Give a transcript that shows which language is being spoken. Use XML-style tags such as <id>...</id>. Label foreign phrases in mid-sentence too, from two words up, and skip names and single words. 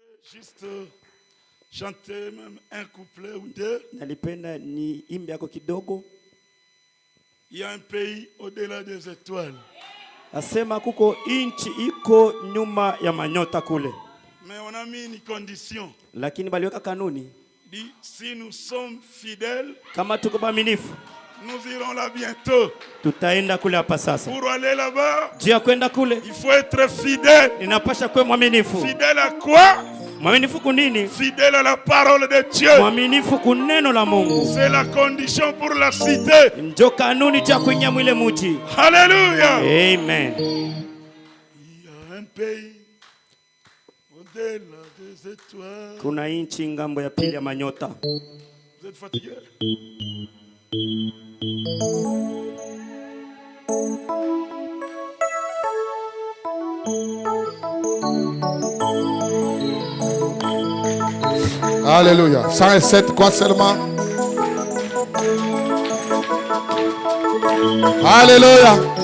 <fr>juste chanter même un couplet ou deux.</fr> <sw>Nalipenda ni imbe yako kidogo.</sw> <fr>Il y a un pays au-delà des étoiles.</fr> <sw>Asema kuko inchi iko nyuma ya manyota kule.</sw> <fr>Mais on a mis une condition.</fr> <sw>Lakini baliweka kanuni.</sw> <fr>Dit si nous sommes fidèles,</fr> <sw>kama tuko waaminifu,</sw> <fr>nous irons là bientôt.</fr> <sw>Tutaenda kule hapa sasa.</sw> <fr>Pour aller là-bas,</fr> <sw>Juu ya kwenda kule,</sw> <fr>il faut être fidèle.</fr> <sw>Ninapasha kuwa mwaminifu.</sw> <fr>Fidèle à quoi?</fr> <sw>Mwaminifu kunini?</sw> <fr>Fidèle à la parole de Dieu.</fr> <sw>Mwaminifu kuneno la Mungu.</sw> <fr>C'est la condition pour la cité.</fr> <sw>Ndio kanuni cha kuingia mwile mji.</sw> <fr>Alléluia. Amen. Il y a un pays au-delà des étoiles.</fr> <sw>Kuna inchi ngambo ya pili ya manyota.</sw> <fr>Vous êtes fatigué? Alléluia. 107 quoi seulement? Alléluia.</fr>